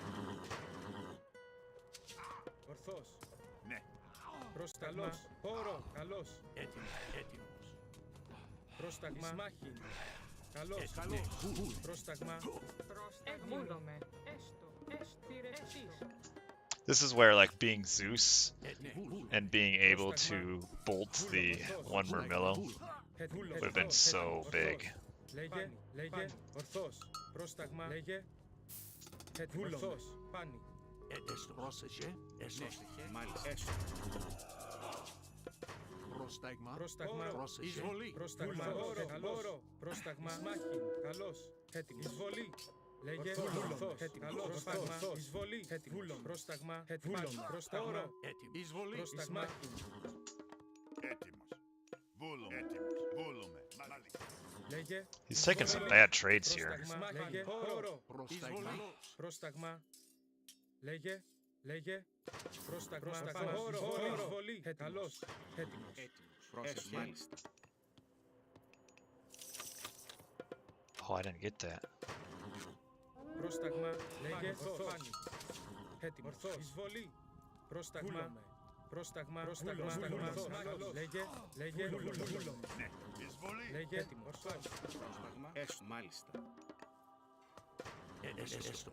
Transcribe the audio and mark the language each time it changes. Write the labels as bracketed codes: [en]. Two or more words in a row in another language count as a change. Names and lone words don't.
[el] Ορθός. Ναι. Πρόσταγμα. Χώρο. Καλώς. Έτοιμος. Έτοιμος. Πρόσταγμα. Ισμάχιν. Καλώς. Καλώς. Πρόσταγμα. Βούλομαι. Έστω. Έστω. Θηρευτής. [en] This is where, like, being Zeus and being able to bolt the one Murmillo would have been so big. [el] Λέγε. Λέγε. Ορθός. Πρόσταγμα. Λέγε. Ορθός. Πάνι. Έστω. Πρόσεχε. Έστω. Μάλιστα. Έστω. Πρόσταγμα. Πρόσταγμα. Εισβολή. Πρόσταγμα. Καλώς. Πρόσταγμα. Ισμάχιν. Καλώς. Έτοιμος. Εισβολή. Λέγε. Ορθός. Καλώς. Πρόσταγμα. Εισβολή. Έτοιμος. Πρόσταγμα. Πρόσταγμα. Έτοιμος. Εισβολή. Πρόσταγμα. Έτοιμος. Βούλομαι. Έτοιμος. Βούλομαι. Μάλιστα. Λέγε. [en] He's taking some bad trades here. [el] Λέγε. Χώρο. Πρόσταγμα. Πρόσταγμα. Λέγε. Λέγε. Πρόσταγμα. Χώρο. Εισβολή. Καλώς. Έτοιμος. Πρόσεχε. Μάλιστα. [en] Oh, I didn't get that. [el] Πρόσταγμα. Λέγε. Ορθός. Έτοιμος. Εισβολή. Πρόσταγμα. Πρόσταγμα. Πρόσταγμα. Λέγε. Λέγε. Ναι. Εισβολή. Λέγε. Έτοιμος. Πρόσταγμα. Έστω. Μάλιστα. Έστω.